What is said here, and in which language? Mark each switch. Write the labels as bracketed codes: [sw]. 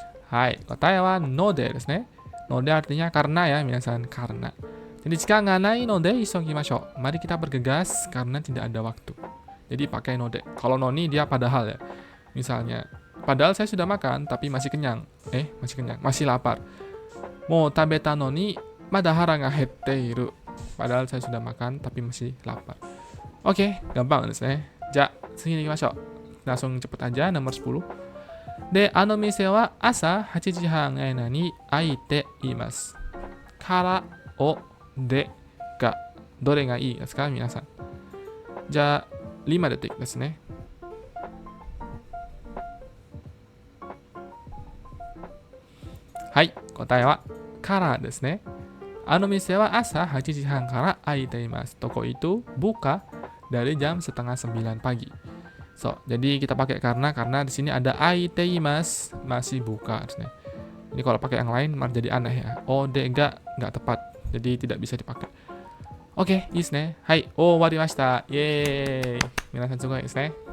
[ja] Hai, 答えはのでですね。 [id] Node artinya karena ya, minasan, karena. Jadi jika nggak [ja] nai node isogimashou. [id] Mari kita bergegas karena tidak ada waktu. Jadi pakai node. Kalau noni dia padahal ya. Misalnya, padahal saya sudah makan tapi masih kenyang. Masih kenyang, masih lapar. [ja] Mo tabeta noni mada hara ga hetteiru. [id] Padahal saya sudah makan tapi masih lapar. Oke, gampang desu ne. [ja] Ja, segini ikimashou. [id] Langsung cepet aja, nomor 10. [ja] で、あの店は朝8時半に開いています。から、お、で、が。どれがいいですか皆さん。じゃあ、5detikですね。はい、答えはからですね。店は朝 8 時半から開いています。 [id] Toko itu buka dari jam setengah 9 pagi. So, jadi kita pakai karena di sini ada aiteimas, masih buka. Ini kalau pakai yang lain malah jadi aneh ya. Odega nggak tepat, jadi tidak bisa dipakai. [ja] Oke,いいですね。はい、終わりました。イエーイ。皆さんすごいですね。